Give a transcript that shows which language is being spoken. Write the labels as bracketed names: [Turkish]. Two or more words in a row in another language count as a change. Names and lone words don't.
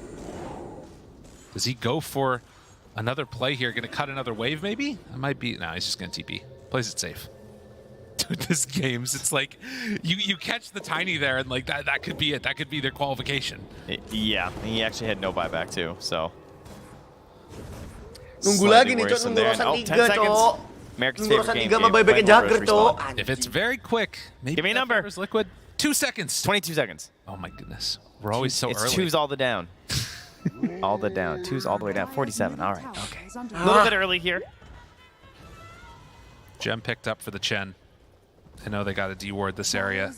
[English] Does he go for another play here? Gonna cut another wave maybe? That might be, no, he's just gonna TP. Plays it safe. Dude, this game's, it's like, you catch the Tiny there and like that could be it. That could be their qualification. Yeah, he actually had no buyback too, so. [Indonesian] Nunggu lagi nih, Cok, nunggu Rosan 3, Cok. [English] America's [Indonesian] Nunggu [English] favorite Rosan game. [Indonesian] 3 sama buybacknya Jagger, Cok. [English] If it's very quick, maybe give me a number. Liquid. 2 seconds. 22 seconds. Oh my goodness. We're always so early. It's 2's all the down. All the down. 2's all the way down. 47. All right. Okay. A little bit early here. Gem picked up for the Chen. I know they got to deward this area.